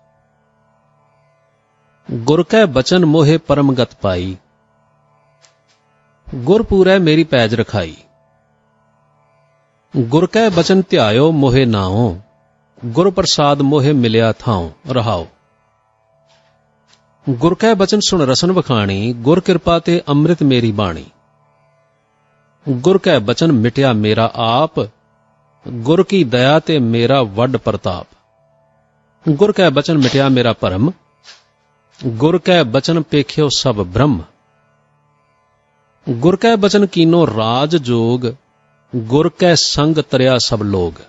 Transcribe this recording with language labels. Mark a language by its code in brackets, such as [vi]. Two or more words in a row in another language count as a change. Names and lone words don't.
[pa] ਗੁਰ ਕੈ ਬਚਨ ਮੋਹਿ ਪਰਮਗਤ ਪਾਈ, ਗੁਰ ਪੂਰੈ ਮੇਰੀ ਪੈਜ ਰਖਾਈ। ਗੁਰ ਕੈ ਬਚਨ ਧਿਆਇਓ ਮੋਹਿ ਨਾਉ, ਗੁਰ ਪ੍ਰਸਾਦ ਮੋਹਿ ਮਿਲਿਆ ਥਾਉ। ਰਹਾਉ। ਗੁਰ ਕੈ ਬਚਨ ਸੁਣ ਰਸਨ ਵਖਾਣੀ, ਗੁਰ ਕਿਰਪਾ ਤੇ ਅੰਮ੍ਰਿਤ ਮੇਰੀ ਬਾਣੀ। ਗੁਰ ਕੈ ਬਚਨ ਮਿਟਿਆ ਮੇਰਾ ਆਪ, ਗੁਰ ਕੀ ਦਇਆ ਤੇ ਮੇਰਾ ਵਡ ਪ੍ਰਤਾਪ। ਗੁਰ ਕੈ ਬਚਨ ਮਿਟਿਆ ਮੇਰਾ ਭਰਮ, ਗੁਰ ਕੈ ਬਚਨ ਪੇਖਿਓ ਸਭ ਬ੍ਰਹਮ। ਗੁਰ ਕੈ ਬਚਨ ਕੀਨੋ ਰਾਜ ਜੋਗ, ਗੁਰ ਕੈ ਸੰਗਿ ਤਰਿਆ ਸਭ ਲੋਗ।